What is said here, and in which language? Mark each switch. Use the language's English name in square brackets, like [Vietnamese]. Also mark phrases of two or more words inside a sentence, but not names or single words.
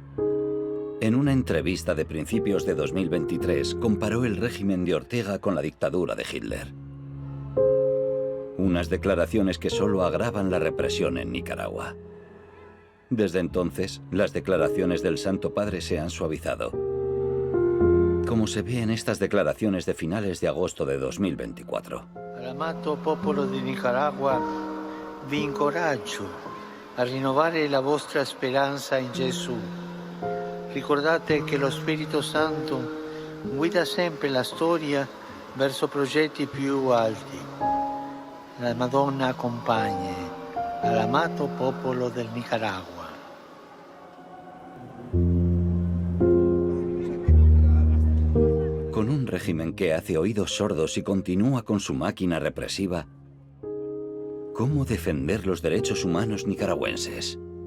[Spanish] En una entrevista de principios de 2023, comparó el régimen de Ortega con la dictadura de Hitler. Unas declaraciones que solo agravan la represión en Nicaragua. Desde entonces, las declaraciones del Santo Padre se han suavizado, como se ve en estas declaraciones de finales de agosto de 2024. [Italian] All'amato popolo di Nicaragua, vi incoraggio a rinnovare la vostra speranza in Gesù. Ricordate che lo Spirito Santo guida sempre la storia verso progetti più alti. La Madonna accompagni all'amato popolo del Nicaragua. [Spanish] Con un régimen que hace oídos sordos y continúa con su máquina represiva, ¿cómo defender los derechos humanos nicaragüenses?